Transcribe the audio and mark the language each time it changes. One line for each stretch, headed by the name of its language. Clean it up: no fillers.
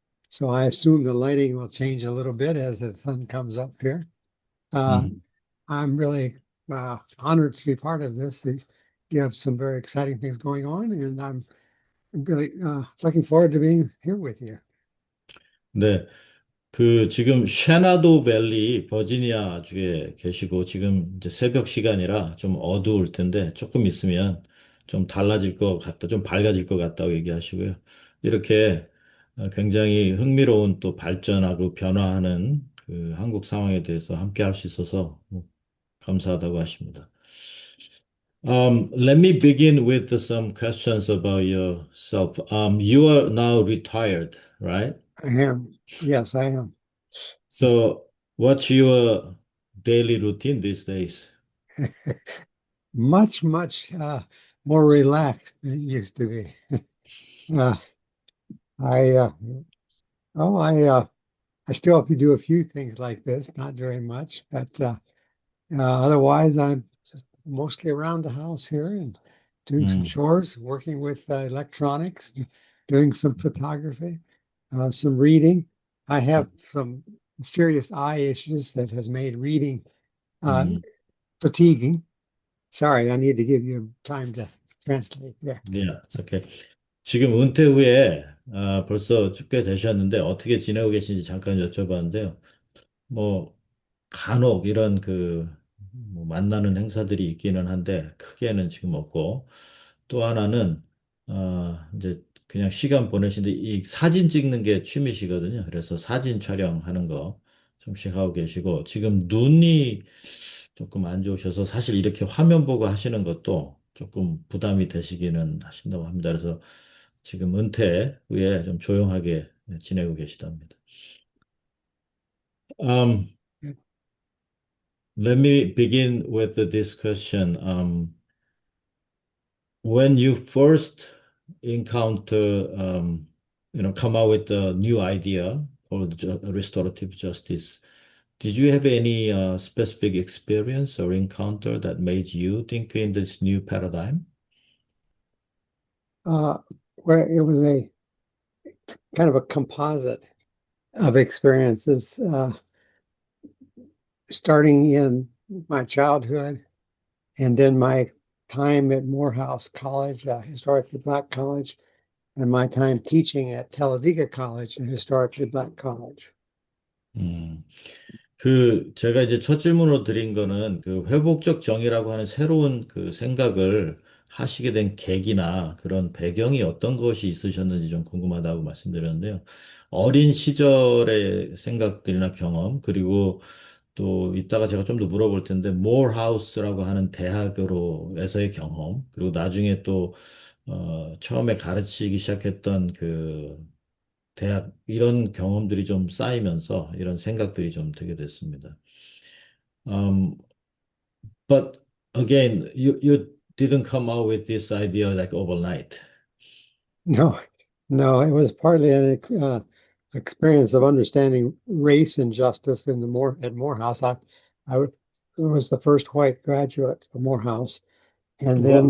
English: So I assume the lighting will change a little bit as the sun comes up here. Uh, Mhm. I'm really honored to be part of this. You have some very exciting things going on, and I'm really looking forward to being here with you.
Korean: 네, 지금 셰나도 밸리 버지니아 주에 계시고 지금 이제 새벽 시간이라 좀 어두울 텐데 조금 있으면 좀 달라질 것 같다, 좀 밝아질 것 같다고 얘기하시고요. 이렇게 굉장히 흥미로운 또 발전하고 변화하는 한국 상황에 대해서 함께 할 수 있어서 감사하다고 하십니다.
English: Let me begin with some questions about yourself. You are now retired, right? I am. Yes, I am. So, what's your daily routine these days? Much more relaxed than it used to be. Uh, I oh I still have to do a few things like this, not very much, but otherwise I'm just mostly around the house here and doing some 음, chores, working with electronics, doing some photography, some reading. I have some serious eye issues that has made reading uh, 음, fatiguing. Sorry, I need to give you time to translate there. yeah, it's okay.
Korean: 지금 은퇴 후에 벌써 꽤 되셨는데 어떻게 지내고 계신지 잠깐 여쭤봤는데요. 뭐 간혹 이런 뭐 만나는 행사들이 있기는 한데 크게는 지금 없고 또 하나는 이제 그냥 시간 보내시는데 이 사진 찍는 게 취미시거든요. 그래서 사진 촬영하는 거 좀씩 하고 계시고 지금 눈이 조금 안 좋으셔서 사실 이렇게 화면 보고 하시는 것도 조금 부담이 되시기는 하신다고 합니다. 그래서 지금 은퇴 후에 좀 조용하게 지내고 계시답니다.
English: Um, Let me begin with this question. When you first encounter, come out with a new idea for restorative justice, did you have any specific experience or encounter that made you think in this new paradigm? Uh, where it was a kind of a composite of experiences, starting in my childhood and then my time at Morehouse College, a historically black college, and my time teaching at Talladega College, a historically black college.
Korean: 음, 제가 이제 첫 질문으로 드린 거는 그 회복적 정의라고 하는 새로운 그 생각을 하시게 된 계기나 그런 배경이 어떤 것이 있으셨는지 좀 궁금하다고 말씀드렸는데요. 어린 시절의 생각들이나 경험, 그리고 또 이따가 제가 좀 더 물어볼 텐데, 모어하우스라고 하는 대학으로에서의 경험, 그리고 나중에 또, 처음에 가르치기 시작했던 그 대학, 이런 경험들이 좀 쌓이면서 이런 생각들이 좀 들게 됐습니다.
English: Um, but again, you didn't come out with this idea like overnight. No, no, it was partly an experience of understanding race and justice in the at Morehouse. I was the first white graduate of Morehouse, and then